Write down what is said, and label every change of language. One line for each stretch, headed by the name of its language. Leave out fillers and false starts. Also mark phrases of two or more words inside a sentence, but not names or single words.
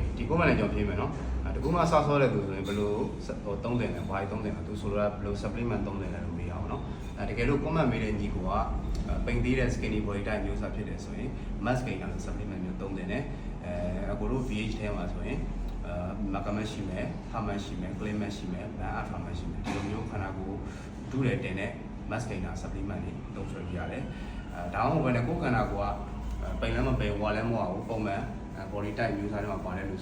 Burmese: comment လည်းကျွန်တော်ဖြေမယ်နော်တကူမှဆော့ဆော့တဲ့သူဆိုရင်ဘယ်လိုသုံးတယ်လဲဘာတွေသုံးတယ်လဲသူဆိုတော့ဘယ်လို supplement သုံးတယ်လဲလို့မေးအောင်နော်တကယ်လို့ comment မေးတဲ့ညီကိုကပိန်သေးတဲ့
English: skinny body type
Burmese: မျိုးစားဖြစ်တယ်ဆိုရင်
English: mask gainer
Burmese: လို့ supplement မျိုးသုံးတယ်နဲ့အခုတို့ VH ထဲမှာဆိုရင်Macamel ရှိမယ် Harman ရှိမယ် Clayman ရှိမယ် Van Ultraman ရှိမယ်ဒီလိုမျိုးခန္ဓာကိုယ်ဒုတယ်တင်တဲ့
English: mask gainer supplement
Burmese: တွေသုံးဆွဲပြရတယ်ဒါမှမဟုတ်ဘဲနဲ့ကိုယ်ခန္ဓာကိုယ်ကပိန်လည်းမပိန်ဝါလည်းမဝဘူးပုံမှန်
English: body type
Burmese: မျိုးစားတွေမှာပါတယ်လို့